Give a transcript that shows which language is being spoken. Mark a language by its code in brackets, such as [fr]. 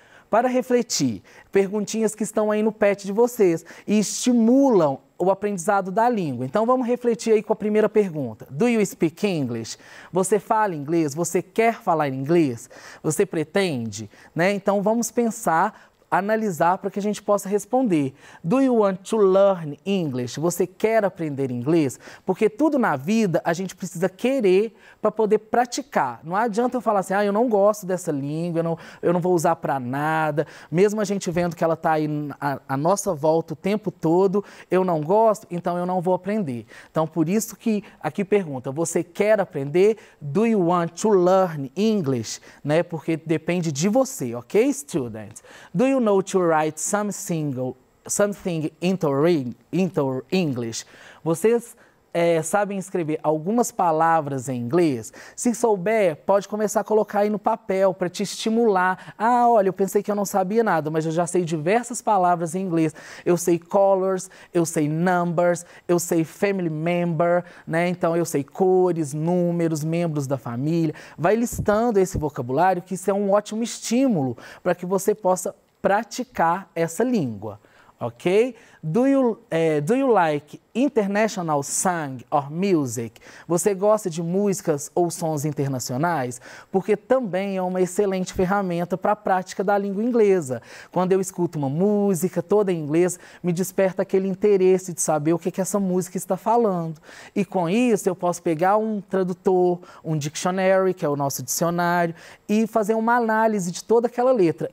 [pt] Para refletir, perguntinhas que estão aí no pet de vocês e estimulam o aprendizado da língua. Então vamos refletir aí com a primeira pergunta. [en] Do you speak English? [pt] Você fala inglês? Você quer falar inglês? Você pretende? Né? Então vamos pensar, analisar para que a gente possa responder. [en] Do you want to learn English? [pt] Você quer aprender inglês? Porque tudo na vida a gente precisa querer para poder praticar. Não adianta eu falar assim, eu não gosto dessa língua, eu não vou usar para nada. Mesmo a gente vendo que ela está aí à nossa volta o tempo todo, eu não gosto, então eu não vou aprender. Então, por isso que aqui pergunta, você quer aprender? [en] Do you want to learn English? [pt] Né? Porque depende de você, [en] ok, students? Do you know to write something into English? [pt] Vocês sabem escrever algumas palavras em inglês? Se souber, pode começar a colocar aí no papel para te estimular. Olha, eu pensei que eu não sabia nada, mas eu já sei diversas palavras em inglês. Eu sei colors, eu sei numbers, eu sei family member, né? Então eu sei cores, números, membros da família. Vai listando esse vocabulário, que isso é um ótimo estímulo para que você possa praticar essa língua, ok? [en] Do you like international song or music? [pt] Você gosta de músicas ou sons internacionais? Porque também é uma excelente ferramenta para a prática da língua inglesa. Quando eu escuto uma música toda em inglês, me desperta aquele interesse de saber o que essa música está falando. E com isso eu posso pegar um tradutor, um dictionary, que é o nosso dicionário, e fazer uma análise de toda aquela letra.